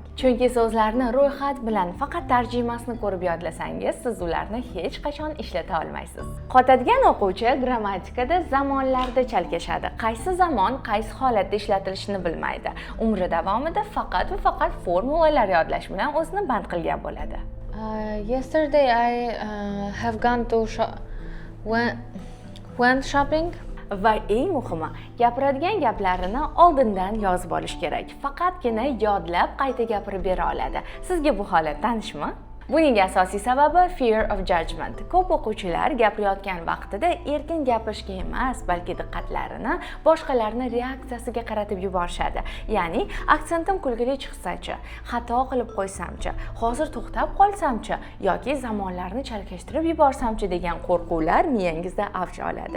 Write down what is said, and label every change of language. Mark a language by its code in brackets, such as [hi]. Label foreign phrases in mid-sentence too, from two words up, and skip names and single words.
[uz] Chunki so'zlarni ro'yxat bilan faqat tarjimasini ko'rib yodlasangiz, siz ularni hech qachon ishlata olmaysiz. Qotadigan o'quvchi grammatikada zamonlarda chalkashadi. Qaysi zamon, qaysi holatda ishlatilishini bilmaydi. Umri davomida faqat va faqat formulalar yodlash bilan o'zini band qilgan bo'ladi. [en] Yesterday I have gone to went shopping. [uz] Va eng muhimi, gapiradigan gaplarini oldindan yozib olish kerak. Faqatgina yodlab qayta gapirib bera oladi. Sizga bu holat tanishmi? Buning asosiy sababi [en] fear of judgment. [uz] Ko'p o'quvchilar gapirayotgan vaqtida erkin gapirishga emas, balki diqqatlarini boshqalarning reaksiyasiga qaratib yuborishadi. Ya'ni, aksentim kulgili chiqsa-chi, xato qilib qo'ysam-chi, hozir to'xtab qolsam-chi yoki zamonlarni chalkashtirib yuborsam-chi degan qo'rquvlar miyangizda avj oladi.